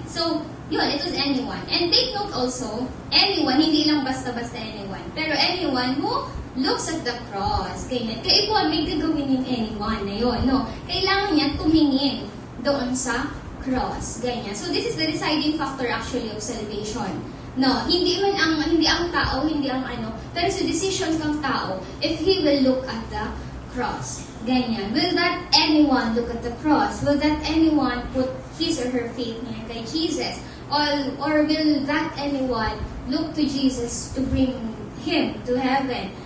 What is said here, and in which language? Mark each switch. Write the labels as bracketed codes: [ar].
[en] So, yun, it was anyone. And take note also, anyone, [tl] hindi lang basta-basta anyone, pero [en] anyone who looks at the cross. [tl] Ganyan. Kaya ikaw, may gagawin yung anyone na yun, no? Kailangan niya tumingin doon sa cross. Ganyan. [en] So, this is the deciding factor actually of salvation. [tl] No, hindi ang tao, hindi ang ano, pero sa decision ng tao, if he will look at the cross. Ganyan. [en] Will that anyone look at the cross? Will that anyone put his or her faith niya kay Jesus? Or will that anyone look to Jesus to bring him to heaven?